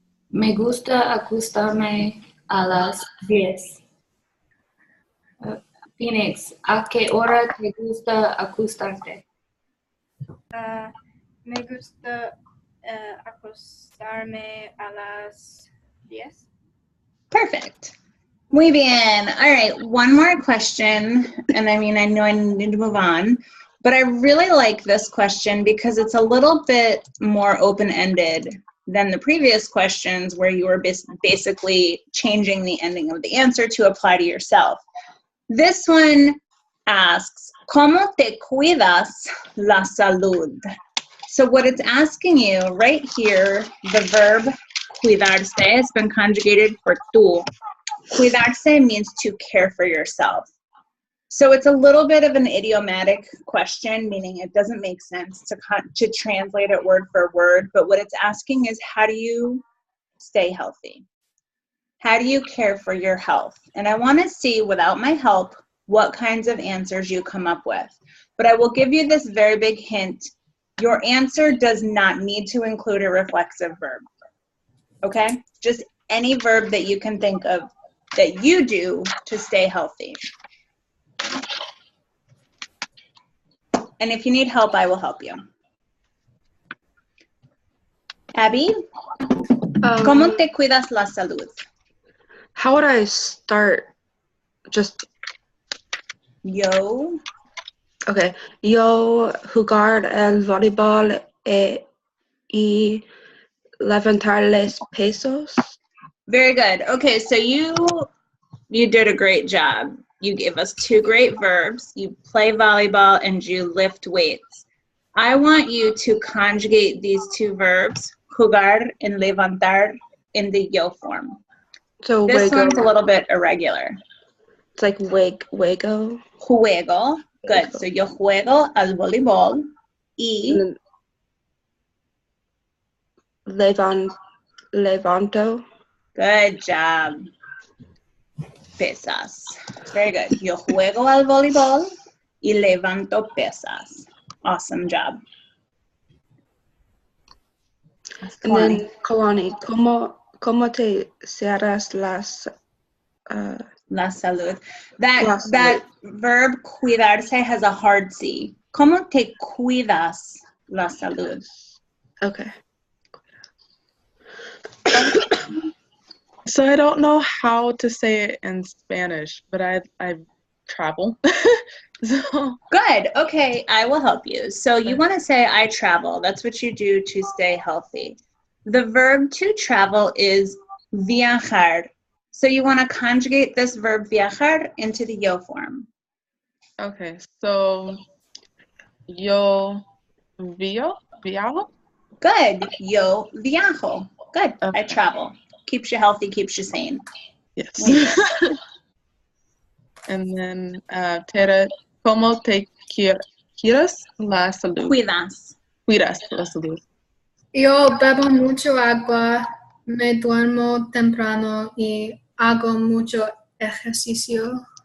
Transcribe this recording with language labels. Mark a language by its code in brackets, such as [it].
[es] Me gusta acostarme a las 10. Phoenix, ¿a qué hora te gusta acostarte? Me gusta acostarme a las 10. [en] Perfect. [es] Muy bien. [en] All right, one more question. And I mean, I know I need to move on, but I really like this question because it's a little bit more open-ended than the previous questions where you were basically changing the ending of the answer to apply to yourself. This one asks, [es] ¿Cómo te cuidas la salud? [en] So what it's asking you right here, the verb cuidarse has been conjugated for tú. Cuidarse means to care for yourself. So it's a little bit of an idiomatic question, meaning it doesn't make sense to translate it word for word, but what it's asking is, how do you stay healthy? How do you care for your health? And I want to see, without my help, what kinds of answers you come up with. But I will give you this very big hint. Your answer does not need to include a reflexive verb, okay? Just any verb that you can think of that you do to stay healthy. And if you need help, I will help you. [es] Abby, ¿cómo te cuidas la salud? [en] How would I start? Just [es] Yo. [en] okay. [es] Yo jugar el voleibol y levantar los pesos. [en] Very good. Okay, so you did a great job. You gave us 2 great verbs. You play volleyball and you lift weights. I want you to conjugate these 2 verbs, jugar and levantar, in the yo form. So This [es] juego. [en] one's a little bit irregular. It's like juego. [es] Juego. [en] Good. [es] So yo juego al voleibol y Levanto. [en] good job. Pesas. Very good. [es] Yo juego al voleibol y levanto pesas. [en] Awesome job. And then [es] Kalani, ¿cómo te cierras La salud. La [en] That verb cuidarse has a hard C. [es] ¿Cómo te cuidas la salud? [en] Okay. So I don't know how to say it in Spanish, but I travel. So Good. Okay, I will help you. So you want to say I travel. That's what you do to stay healthy. The verb to travel is viajar. So you want to conjugate this verb viajar into the yo form. Okay, so [es] yo viajo? [en] Good. [es] Yo viajo. [en] Good. I Okay. travel. Keeps you healthy, keeps you sane. Yes. [es] Muy bien. [en] And then, [es] Tere, ¿cómo te cuidas la salud? Cuidas. Cuidas la salud. Yo bebo mucho agua, me duermo temprano y hago mucho ejercicio.